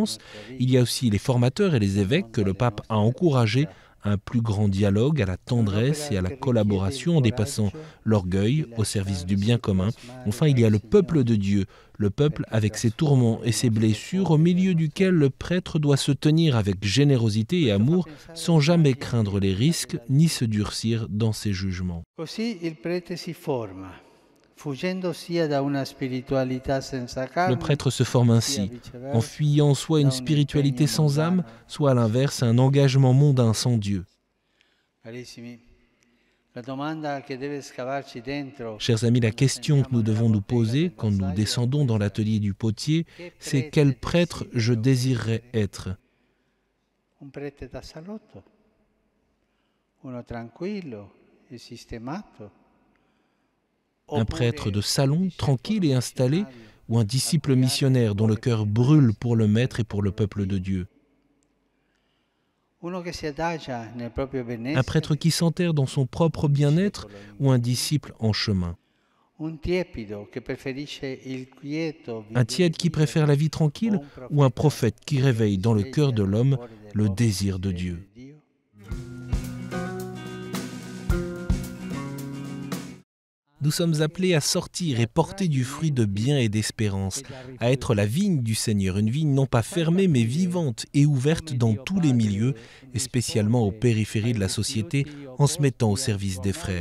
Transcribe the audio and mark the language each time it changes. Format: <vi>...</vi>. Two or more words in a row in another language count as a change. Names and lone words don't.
<fr>Il y a aussi les formateurs et les évêques que le pape a encouragés un plus grand dialogue, à la tendresse et à la collaboration en dépassant l'orgueil au service du bien commun. Enfin, il y a le peuple de Dieu, le peuple avec ses tourments et ses blessures, au milieu duquel le prêtre doit se tenir avec générosité et amour, sans jamais craindre les risques ni se durcir dans ses jugements.</fr> <it>Così il prete si forma, fuggendo sia da una spiritualità senza</it> <fr>Le</fr> <it>carne,</it> <fr>prêtre se forme ainsi, en fuyant soit une spiritualité sans âme, soit à l'inverse un engagement mondain sans Dieu.</fr> <it>Carissimi, la domanda che deve scavarci dentro,</it> <fr>Chers amis, la question que nous devons nous poser quand nous descendons dans l'atelier du potier, c'est quel prêtre je désirerais être.</fr> <it>un prete da salotto, uno tranquillo e sistemato,</it> <fr>Un prêtre de salon, tranquille et installé, ou un disciple missionnaire dont le cœur brûle pour le Maître et pour le peuple de Dieu.</fr> <it>uno che si adagia nel proprio benessere,</it> <fr>Un prêtre qui s'enterre dans son propre bien-être ou un disciple en chemin.</fr> <it>un tiepido che preferisce il quieto,</it> <fr>Un tiède qui préfère la vie tranquille ou un prophète qui réveille dans le cœur de l'homme le désir de Dieu. Nous sommes appelés à sortir et porter du fruit de bien et d'espérance, à être la vigne du Seigneur, une vigne non pas fermée mais vivante et ouverte dans tous les milieux, et spécialement aux périphéries de la société, en se mettant au service des frères.</fr>